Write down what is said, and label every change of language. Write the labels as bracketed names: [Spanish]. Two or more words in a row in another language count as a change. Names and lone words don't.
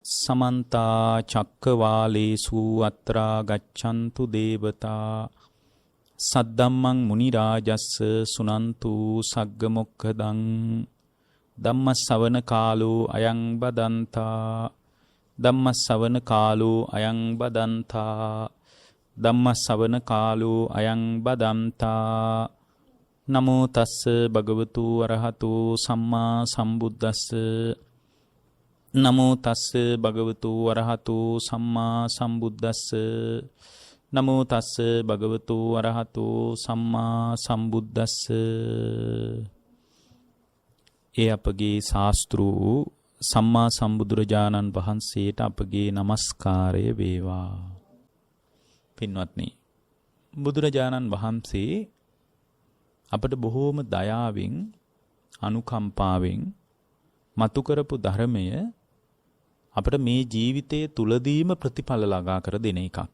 [Pali] समन्ता चक्कवालेषु अत्रा गच्छन्तु देवता सद्धम्मं मुनिराजस्स सुनन्तु सग्गमुक्खदं धम्मश्रवण कालो अयं बदन्ता धम्मश्रवण कालो अयं बदन्ता [Sinhala] ධම්මස්සවන කාලෝ අයං බදන්තා නමෝ තස්ස භගවතු අරහතු සම්මා සම්බුද්දස්ස [Pali] නමෝ තස්ස භගවතු අරහතු සම්මා සම්බුද්දස්ස නමෝ තස්ස භගවතු අරහතු සම්මා සම්බුද්දස්ස. [Sinhala] ඒ අපගේ ශාස්ත්‍රූ සම්මා සම්බුදුරජාණන් වහන්සේට අපගේ নমස්කාරය වේවා. පින්වත්නි, බුදුරජාණන් වහන්සේ අපට බොහෝම දයාවෙන් අනුකම්පාවෙන් මතු කරපු ධර්මය අපට මේ ජීවිතයේ තුලදීම ප්‍රතිඵල ළඟා කර දෙන එකක්.